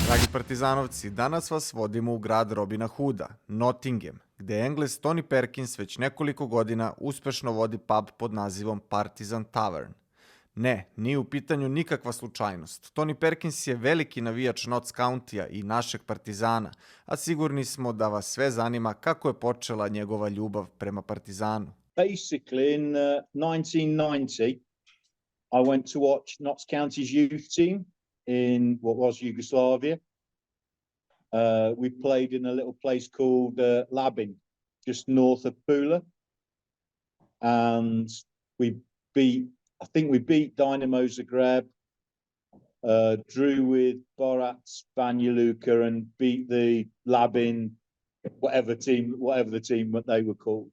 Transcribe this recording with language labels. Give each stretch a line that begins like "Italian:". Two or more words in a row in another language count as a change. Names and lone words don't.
Serbian: Partizanovci, danas vas vodimo u grad Robina Huda, Notingem, gde Englez Toni Perkins već nekoliko godina uspešno vodi pub pod nazivom Partizan Tavern. Ne, nije u pitanju nikakva slučajnost. Toni Perkins je veliki navijač Nots Kauntija i našeg Partizana, a sigurni smo da vas sve zanima kako je počela njegova ljubav prema Partizanu.
English: Basically, in 1990, I went to watch Nots Kauntija's youth team in what was Yugoslavia. We played in a little place called Labin, just north of Pula. And I think we beat Dynamo Zagreb, drew with Borac Banja Luka, and beat the Labin, whatever the team that they were called.